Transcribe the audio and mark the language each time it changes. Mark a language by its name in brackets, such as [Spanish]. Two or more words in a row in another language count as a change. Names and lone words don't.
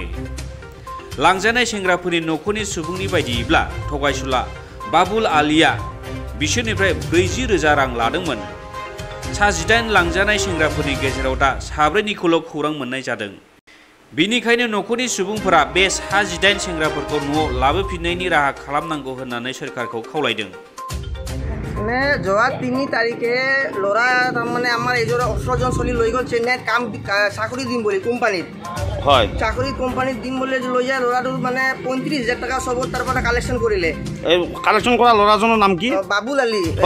[Bodo] लांजानाय सेंग्राफोरनि नखरनि सुबुंनि बायदियैब्ला थगायसुला बाबुल आलीया बिसोरनिफ्राय 40,000 रां लादोंमोन। सा 18 लांजानाय सेंग्राफोरनि गेजेराव दा 4निखौल' खौरां मोननाय जादों। बिनिखायनो नखरनि सुबुंफोरा बे सा 18 सेंग्राफोरखौ न'आव लाबोफिननायनि राहा खालामनांगौ होननानै सोरखारखौ खावलायदों। [Assamese] মানে যোৱা 3 তাৰিখে ল'ৰা তাৰমানে আমাৰ এজোৰা 18জন চলি লৈ গ'ল চেন্নাইত কাম চাকৰি দিম বুলি কোম্পানীত। হয়, চাকৰি কোম্পানীত দিম বুলি লৈ যায় ল'ৰাটো মানে 35,000 টকা চবত তাৰ পৰা কালেকশ্যন কৰিলে। এই কালেকশ্যন কৰা ল'ৰাজনৰ নাম কি? বাবুল আলী।